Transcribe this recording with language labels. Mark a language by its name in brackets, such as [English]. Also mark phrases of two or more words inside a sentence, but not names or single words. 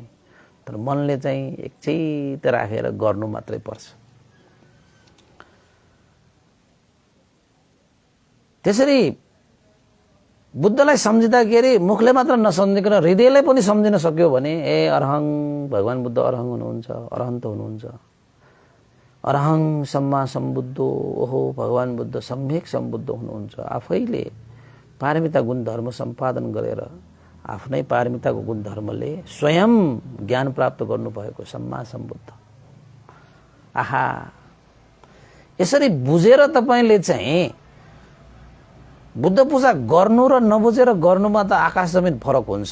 [Nepali] तर मनले चाहिँ एकचित राखेर गर्नु मात्रै पर्छ। त्यसरी बुद्धलाई सम्झिँदाखेरि मुखले मात्र नसम्झिकन हृदयले पनि सम्झिन सक्यो भने ए अरहं भगवान बुद्ध अरहं हुनुहुन्छ, अरहन्त हुनुहुन्छ। [Pali] अरहं सम्मा सम्बुद्धो, [Nepali] ओहो भगवान बुद्ध सम्यक सम्बुद्ध हुनुहुन्छ। आफैले पारमिता गुण धर्म सम्पादन गरेर आफ्नै पारमिताको गुण धर्मले स्वयं ज्ञान प्राप्त गर्नुभएको [Pali] सम्मा सम्बुद्ध। [Nepali] आहा, यसरी बुझेर तपाईले चाहिँ बुद्ध पूजा गर्नु र नबुझेर गर्नुमा त आकाश जमिन फरक हुन्छ।